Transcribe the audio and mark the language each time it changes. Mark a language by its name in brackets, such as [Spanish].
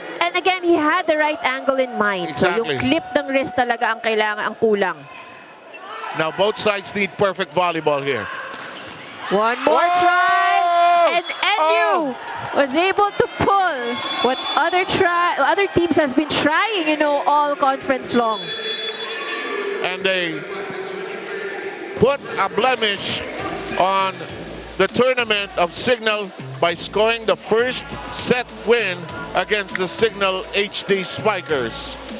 [English] And again, he had the right angle in mind. Exactly. [Filipino] So yung clip ng wrist talaga ang kailangan, ang kulang. [English] Now both sides need perfect volleyball here. One more try, and NU was able to pull what other teams has been trying, all conference long. And they put a blemish on the tournament of Signal by scoring the first set win against the Signal HD Spikers.